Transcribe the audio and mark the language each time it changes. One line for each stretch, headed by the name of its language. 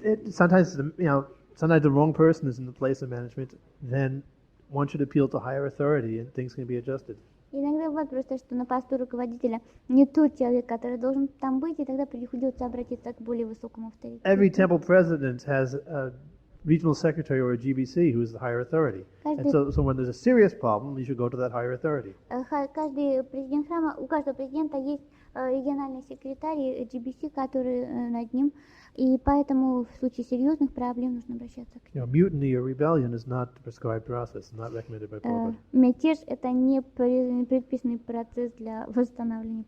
English: Sometimes the wrong person is in the place of management. Then one should appeal to higher authority, and things can be adjusted.
Russian: Иногда бывает просто, что на посту руководителя не тот человек, который должен там быть, и тогда приходится обратиться к более высокому авторитету.
English: Every temple president has a regional secretary or a GBC who is the higher authority. And so when there's a serious problem, you should go to that higher authority.
Russian: Каждый президент храма, у каждого президента есть региональный секретарь, GBC, который над ним. И поэтому в случае серьезных проблем нужно обращаться к ним.
English: Mutiny or rebellion is not the prescribed process, not recommended by Prabhupada.
Russian: Мятеж — это не предписанный процесс для восстановления